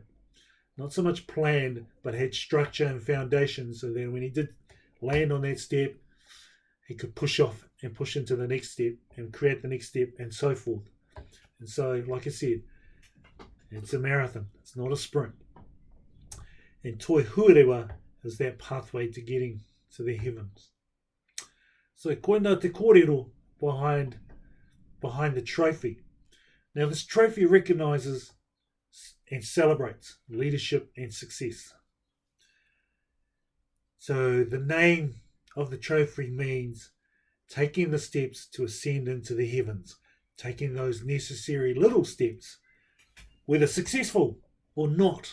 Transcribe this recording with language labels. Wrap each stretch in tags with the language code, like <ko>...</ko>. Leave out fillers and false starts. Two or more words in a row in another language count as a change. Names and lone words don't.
<en>Not so much planned, but had structure and foundation, so that when he did land on that step, he could push off and push into the next step and create the next step and so forth. And so, like I said, it's a marathon. It's not a sprint. And Toi Huarewa is that pathway to getting to the heavens. So,</en> <mi>koina te kōrero</mi> <en>behind the trophy. Now, this trophy recognises and celebrates leadership and success. So, the name of the trophy means taking the steps to ascend into the heavens, taking those necessary little steps, whether successful or not.</en>